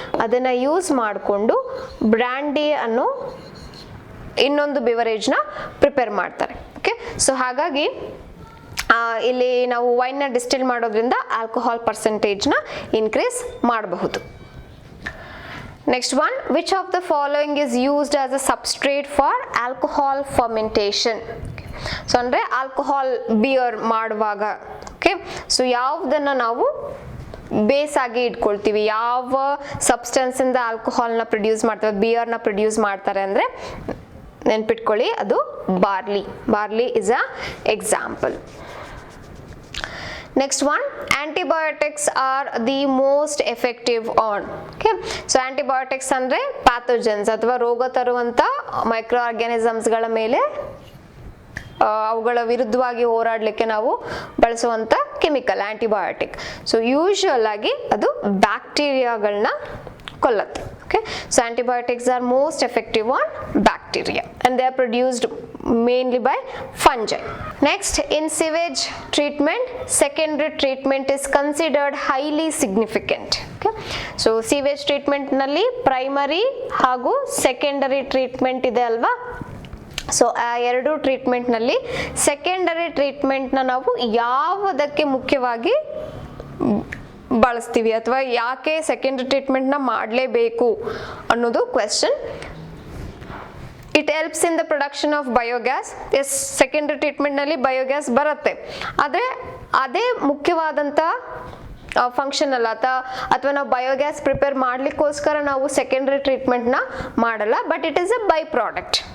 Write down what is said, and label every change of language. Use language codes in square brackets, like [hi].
[kn] ಅದನ್ನು ಯೂಸ್ ಮಾಡಿಕೊಂಡು ಬ್ರ್ಯಾಂಡಿ ಅನ್ನೋ ಇನ್ನೊಂದು ಬಿವರೇಜ್ನ ಪ್ರಿಪೇರ್ ಮಾಡ್ತಾರೆ. ಓಕೆ, ಸೊ ಹಾಗಾಗಿ ಇಲ್ಲಿ ನಾವು ವೈನ್ನ ಡಿಸ್ಟಿಲ್ ಮಾಡೋದ್ರಿಂದ ಆಲ್ಕೋಹಾಲ್ ಪರ್ಸೆಂಟೇಜ್ನ ಇನ್ಕ್ರೀಸ್ ಮಾಡಬಹುದು. [en] Next one, which of the following is used as a substrate for alcohol fermentation? [kn] So ಅಂದರೆ ಆಲ್ಕೋಹಾಲ್ ಬಿಯರ್ ಮಾಡುವಾಗ, ಓಕೆ, ಸೊ ಯಾವುದನ್ನು ನಾವು ಬೇಸ್ ಆಗಿ ಇಟ್ಕೊಳ್ತೀವಿ, ಯಾವ ಸಬ್ಸ್ಟೆನ್ಸಿಂದ ಆಲ್ಕೋಹಾಲ್ನ ಪ್ರೊಡ್ಯೂಸ್ ಮಾಡ್ತಾರೆ, ಬಿಯರ್ನ ಪ್ರೊಡ್ಯೂಸ್ ಮಾಡ್ತಾರೆ ಅಂದರೆ ನೆನ್ಪಿಟ್ಕೊಳ್ಳಿ, ಅದು [en] Barley is a example. Next one, antibiotics are the most effective on? Okay, so antibiotics [kn] ಅಂದ್ರೆ pathogens ಅಥವಾ ರೋಗ ತರುವಂತ ಮೈಕ್ರೋ ಆರ್ಗ್ಯಾನಿಸಮ್ಸ್ಗಳ ಮೇಲೆ ಅವುಗಳ ವಿರುದ್ಧವಾಗಿ ಹೋರಾಡಲಿಕ್ಕೆ ನಾವು ಬಳಸುವಂತ ಕೆಮಿಕಲ್ ಆಂಟಿಬಯೋಟಿಕ್. ಸೊ ಯೂಶುವಲ್ ಆಗಿ ಅದು ಬ್ಯಾಕ್ಟೀರಿಯಾಗಳನ್ನ ಕೊಲ್ಲುತ್ತೆ. [en] Okay, so antibiotics are most effective on bacteria and they are produced mainly by fungi. Next, in sewage treatment, secondary treatment is considered highly significant. Okay, so sewage treatment nalli primary [kn] ಹಾಗೂ [en] secondary treatment [kn] ಇದೆ ಅಲ್ವಾ? So ಆ ಎರಡು treatment ನಲ್ಲಿ secondary treatment ನ ನಾವು ಯಾವುದಕ್ಕೆ ಮುಖ್ಯವಾಗಿ ಬಳಸ್ತೀವಿ ಅಥವಾ ಯಾಕೆ ಸೆಕೆಂಡರಿ ಟ್ರೀಟ್ಮೆಂಟ್ನ ಮಾಡಲೇಬೇಕು ಅನ್ನೋದು question. [en] It helps in the production of biogas. [kn] S, secondary ಟ್ರೀಟ್ಮೆಂಟ್ನಲ್ಲಿ biogas ಬರುತ್ತೆ, ಆದರೆ ಅದೇ ಮುಖ್ಯವಾದಂಥ ಫಂಕ್ಷನ್ ಅಲ್ಲ, ಅಥವಾ ನಾವು ಬಯೋಗ್ಯಾಸ್ ಪ್ರಿಪೇರ್ ಮಾಡಲಿಕ್ಕೋಸ್ಕರ ನಾವು ಸೆಕೆಂಡರಿ ಟ್ರೀಟ್ಮೆಂಟ್ನ ಮಾಡಲ್ಲ, [en] But it is a byproduct.